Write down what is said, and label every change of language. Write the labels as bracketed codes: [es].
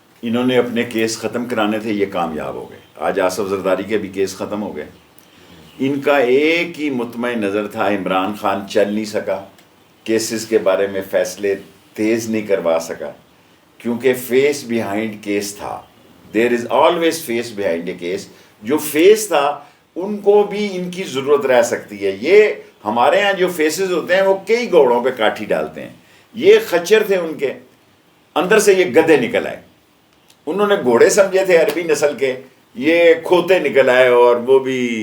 [ur] انہوں نے اپنے کیس ختم کرانے تھے، یہ کامیاب ہو گئے. آج آصف زرداری کے بھی کیس ختم ہو گئے. ان کا ایک ہی مطمئن نظر تھا، عمران خان چل نہیں سکا، کیسز کے بارے میں فیصلے تیز نہیں کروا سکا کیونکہ فیس بیہائنڈ کیس تھا. [en] There is always face behind a case. [ur] جو فیس تھا ان کو بھی ان کی ضرورت رہ سکتی ہے. یہ ہمارے ہاں جو فیسز ہوتے ہیں وہ کئی گھوڑوں پہ کاٹھی ڈالتے ہیں. یہ خچر تھے، ان کے اندر سے یہ گدھے نکل آئے. انہوں نے گھوڑے سمجھے تھے عربی نسل کے، یہ کھوتے نکل آئے اور وہ بھی